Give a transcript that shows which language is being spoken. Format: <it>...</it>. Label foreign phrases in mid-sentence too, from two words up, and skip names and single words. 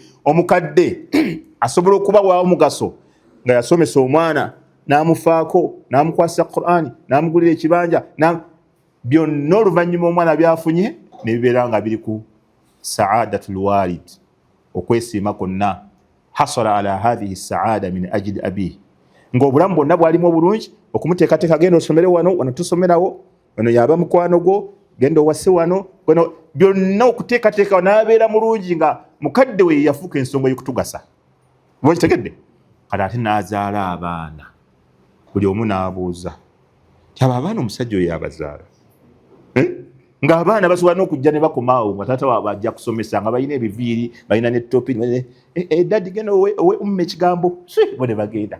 <lg>Omukadde asobola okubawa omugaso nga yasomesa omwana n'amufaako, n'amukwasa Qur'ani, n'amugulira ekibanja, byonna oluvannyuma omwana byafunye ne bibeera nga biri ku</lg> <ar>سعادة الوالد,</ar> <lg>okwesiima kwonna.</lg> <ar>حصل على هذه السعادة من أجل أبيه,</ar> <lg>ng'obulamu bwonna bwalimu obulungi, okumuteekateeka genda osomere wano tusomerawo, wano yaba mukwano gwo, genda owase wano, byonna okuteekateeka n'abeera mulungi nga mukadde we yafuuka ensonga y'okutugasa. Oba kitegedde? Kati ate n'azaala abaana, buli omu n'abuuza abo abaana omusajja oyo yabazaala, ng'abaana basobola n'okujja ne bakomaawo nga taata waabwe ajja kusomesa nga balina ebiviiri, balina n'ettopi, daddi genda owe umma ekigambo, bo ne bagenda.</lg>